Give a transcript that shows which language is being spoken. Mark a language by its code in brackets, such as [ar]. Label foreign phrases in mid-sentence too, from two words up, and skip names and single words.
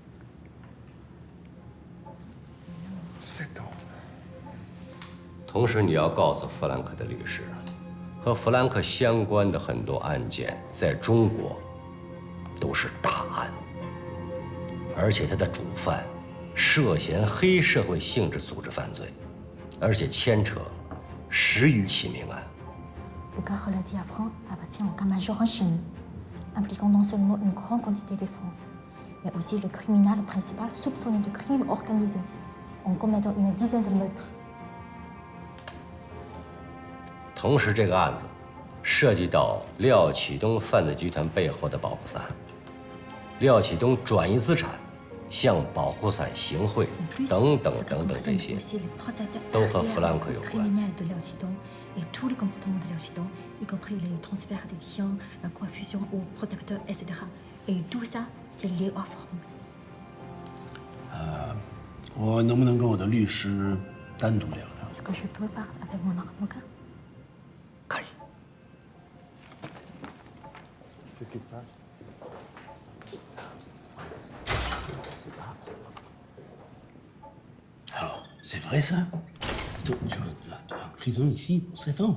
[zh] 同时，你要告诉弗兰克的律师，和弗兰克相关的很多案件在中国都是大案，而且他的主犯涉嫌黑社会性质组织犯罪，而且牵扯10余起命案。 [fr] Le cas relatif à Franck appartient au cas majeur en Chine, impliquant non seulement une grande quantité de fonds, mais aussi le criminel principal soupçonné de crime organisé, en commettant une dizaine de meurtres. [zh] 同时，这个案子涉及到廖启东犯罪集团背后的保护伞，廖启东转移资产、向保护伞行贿等等这些，都和弗兰克有关。 [fr] Et tous les comportements de l'Occident, y compris les transferts de biens, la confusion aux protecteurs, etc. Et tout ça, c'est lié à Franck. [zh] 我能不能跟我的律师单独聊聊 [fr] Est-ce que je peux parler avec mon avocat? [zh] 可以。 [fr] Qu'est-ce qui se passe? C'est grave, ça. Alors, c'est vrai ça? Tu es en prison ici pour 7 ans.